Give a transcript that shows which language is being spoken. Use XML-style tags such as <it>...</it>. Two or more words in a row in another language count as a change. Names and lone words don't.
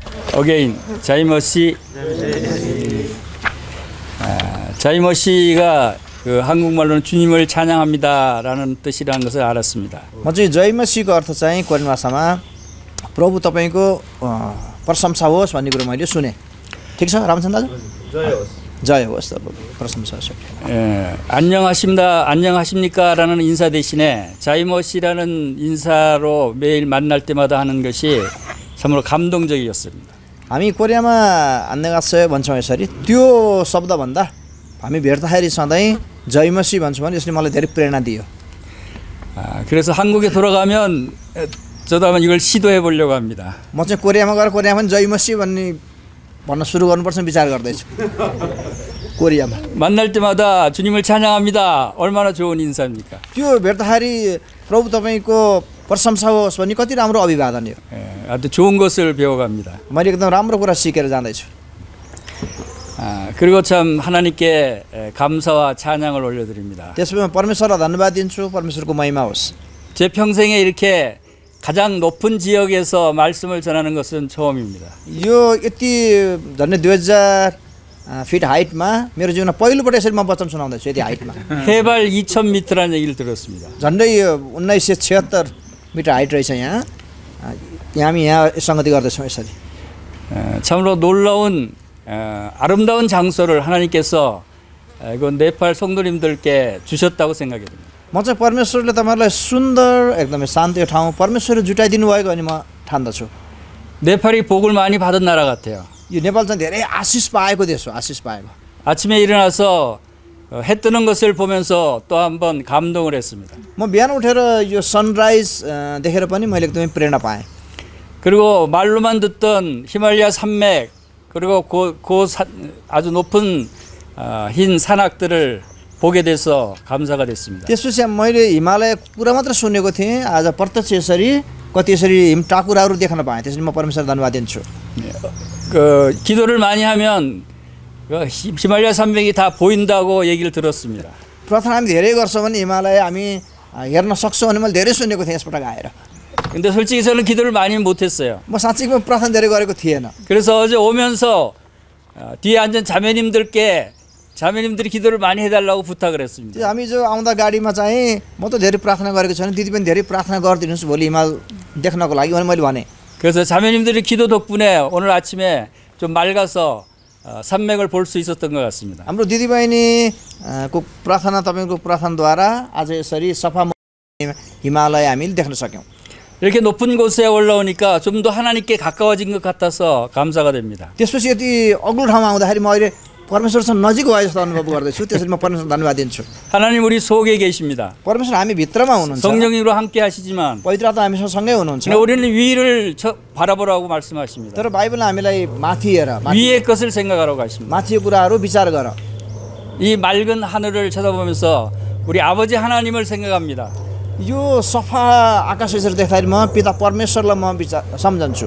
<ko>어게인 자이머시. 자이머시가 그 한국말로는 주님을 찬양합니다라는 뜻이라는 것을 알았습니다.</ko> <ne>म चाहिँ जय मसीहको अर्थ चाहिँ कोरियन भाषामा प्रभु तपाईँको प्रशंसा होस् भन्ने कुरो मैले सुने। ठिक छ रामचन्द्र दाजु? जय होस् प्रशंसा होस्।</ne> <ko>안녕하십니까라는 인사 대신에 자이머시라는 인사로 매일 만날 때마다 하는 것이 참으로 감동적이었습니다.</ko> <ne>हामी कोरियामा 안녕하세요 भन्छौँ यसरी, त्यो शब्दभन्दा हामी भेट्दाखेरि सधैँ जय मसीह भन्छौँ भने यसले मलाई धेरै प्रेरणा दियो।</ne> <ko>그래서 한국에 돌아가면 저도 한번 이걸 시도해 보려고 합니다.</ko> <ne>म चाहिँ कोरियामा गएर कोरियामा जय मसीह भन्न सुरु गर्नुपर्छ विचार गर्दैछु। कोरियामा</ne> <ko>만날 때마다 주님을 찬양합니다. 얼마나 좋은 인사입니까?</ko> <ne>त्यो भेट्दाखेरि प्रभु तपाईँको प्रशंसा होस् भन्ने कति राम्रो अभिवादन हो।</ne> <ko>아주 좋은 것을 배워갑니다.</ko> <ne>मैले एकदम राम्रो कुरा सिकेर जाँदैछु।</ne> <ko>그리고 참 하나님께 감사와 찬양을 올려드립니다.</ko> <ne>त्यसमा परमेश्वरलाई धन्यवाद दिन्छु, परमेश्वरको महिमा होस्।</ne> <ko>제 평생에 이렇게 가장 높은 지역에서 말씀을 전하는 것은 처음입니다.</ko> <ne>यो यति झन्डै 2000 फिट हाइटमा मेरो जीवनमा पहिलोपल्ट यसरी म वचन सुनाउँदैछु यति हाइटमा।</ne> <ko>해발 2000m라는 얘기를 들었습니다.</ko> <ne>झन्डै 1976 मिटर हाइट रहेछ यहाँ। हामी यहाँ संगति गर्दैछौँ यसरी।</ne> <ko>참으로 놀라운 아름다운 장소를 하나님께서 그 네팔 성도님들께 주셨다고 생각이 듭니다.</ko> <ne>म चाहिँ परमेश्वरले तपाईँहरूलाई सुन्दर एकदमै शान्ति ठाउँ परमेश्वरले जुटाइदिनु भएको अनि म ठान्दछु।</ne> <ko>네팔이 복을 많이 받은 나라 같아요.</ko> <ne>यो नेपाल चाहिँ धेरै आशिष पाएको देश हो, आशिष पाएको।</ne> <ko>아침에 일어나서 해 뜨는 것을 보면서 또 한번 감동을 했습니다.</ko> <ne>म बिहान उठेर यो सनराइज देखेर पनि मैले एकदमै प्रेरणा पाएँ।</ne> <ko>그리고 말로만 듣던 히말라야 산맥 그리고 아주 높은 흰 산악들을 보게 돼서 감사가 됐습니다.</ko> <ne>त्यसपछि मैले हिमालय कुरा मात्र सुनेको थिएँ, आज प्रत्यक्ष यसरी कति यसरी हिम टाकुराहरू देख्न पाएँ। त्यसरी म परमेश्वरलाई धन्यवाद दिन्छु।</ne> <ko>그 기도를 많이 하면 히말라야 산맥이 다 보인다고 얘기를 들었습니다.</ko> <ne>प्रार्थना हामी धेरै गर्छौँ भने हिमालय हामी हेर्न सक्छौँ भने मैले धेरै सुनेको थिएँ यसपटक आएर।</ne> <ko>근데 솔직히 저는 기도를 많이 못했어요.</ko> <ne>म साँच्चै प्रार्थना धेरै गरेको थिएन।</ne> <ko>그래서 어제 오면서 뒤에 앉은 자매님들이 기도를 많이 해달라고 부탁을 했습니다.</ko> <ne>हामी जो आउँदा गाडीमा चाहिँ म त धेरै प्रार्थना गरेको छैन, दिदी पनि धेरै प्रार्थना गरिदिनुहोस् भोलि हिमाल देख्नको लागि भने मैले भने।</ne> <ko>그래서 자매님들의 기도 덕분에 오늘 아침에 좀 맑아서 산맥을 볼 수 있었던 것 같습니다.</ko> <ne>हाम्रो दिदीबहिनीको प्रार्थना तपाईँको प्रार्थनाद्वारा आज यसरी सफा हिमालय हामीले देख्न सक्यौँ।</ne> <ko>이렇게 높은 곳에 올라오니까 좀 더 하나님께 가까워진 것 같아서 감사가 됩니다.</ko> <ne>त्यसपछि यति अग्लो ठाउँमा आउँदाखेरि म अहिले परमेश्वरसँग नजिक भए जस्तो अनुभव गर्दैछु। त्यसरी म परमेश्वरलाई धन्यवाद दिन्छु।</ne> <ko>하나님 우리 속에 계십니다.</ko> <ne>परमेश्वर हामी भित्रमा हुनुहुन्छ।</ne> <ko>성령님으로 함께 하시지만</ko> <ne>पवित्र आत्मा हामीसँग सँगै हुनुहुन्छ।</ne> <ko>우리는 위를 바라보라고 말씀하십니다.</ko> <ne>तर बाइबलले हामीलाई माथि हेर,</ne> <ko>위의 것을 생각하라고 하십니다.</ko> <ne>माथिको कुराहरू विचार गर।</ne> <ko>이 맑은 하늘을 쳐다보면서 우리 아버지 하나님을 생각합니다.</ko> <ne>यो सफा आकाश यसरी देख्दाखेरि म पिता परमेश्वरलाई म सम्झन्छु।</ne>